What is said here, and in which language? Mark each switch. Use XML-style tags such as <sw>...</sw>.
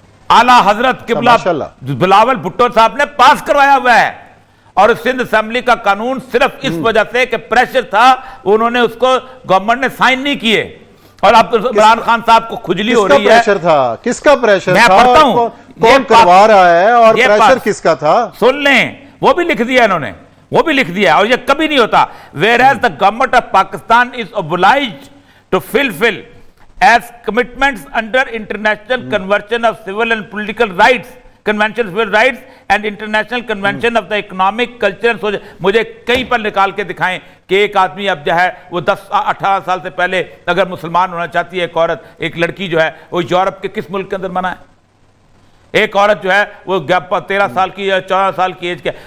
<ur>اعلیٰ حضرت قبلہ بلاول بھٹو صاحب نے پاس کروایا ہوا ہے, اور سندھ اسمبلی کا قانون صرف اس وجہ سے کہ پریشر تھا, انہوں نے اس کو گورنمنٹ نے سائن نہیں کیے, اور اب عمران خان صاحب کو کھجلی ہو رہی ہے. کس کا پریشر میں تھا, پڑھتا ہوں کون کروا رہا ہے, اور پریشر کس کا تھا, سن لیں, وہ بھی لکھ دیا انہوں نے, وہ بھی لکھ دیا, اور یہ کبھی نہیں ہوتا.</ur> <en>whereas the government of Pakistan is obliged to fulfill as commitments under international convention of civil and political rights, convention of civil rights and international convention of the economic culture and social.</en> <ur>مجھے کہیں پر نکال کے دکھائیں کہ ایک آدمی اب جو ہے وہ 10-18 سال سے پہلے اگر مسلمان ہونا چاہتی ہے ایک عورت, ایک لڑکی جو ہے وہ یورپ کے کس ملک کے اندر منع ہے؟ ایک عورت جو ہے وہ 13 سال کی یا 14 سال کی ایج کے.</ur>